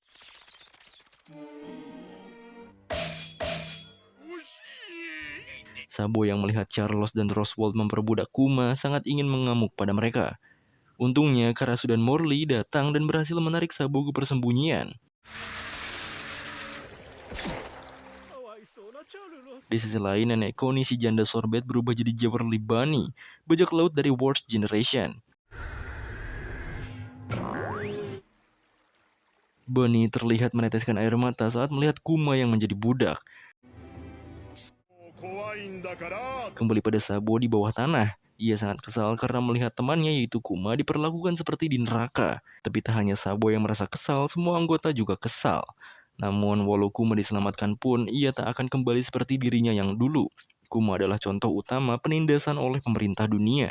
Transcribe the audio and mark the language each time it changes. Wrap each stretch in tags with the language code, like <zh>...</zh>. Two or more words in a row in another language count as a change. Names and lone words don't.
<ja>惜しい</ja> <id>Sabo yang melihat Charles dan Roswell memperbudak Kuma sangat ingin mengamuk pada mereka. Untungnya, Karasu dan Morley datang dan berhasil menarik Sabo ke persembunyian.</id> <ja>かわいそうなチャルロス</ja> <id>Di sisi lain, nenek Connie si janda sorbet berubah jadi Jewelry Bunny, bajak laut dari Worst Generation. Bunny terlihat meneteskan air mata saat melihat Kuma yang menjadi budak.</id> <ja>怖いんだから</ja> <id>Kembali pada Sabo di bawah tanah. Ia sangat kesal karena melihat temannya yaitu Kuma diperlakukan seperti di neraka. Tapi tak hanya Sabo yang merasa kesal, semua anggota juga kesal. Namun walau Kuma diselamatkan pun, ia tak akan kembali seperti dirinya yang dulu. Kuma adalah contoh utama penindasan oleh pemerintah dunia.</id>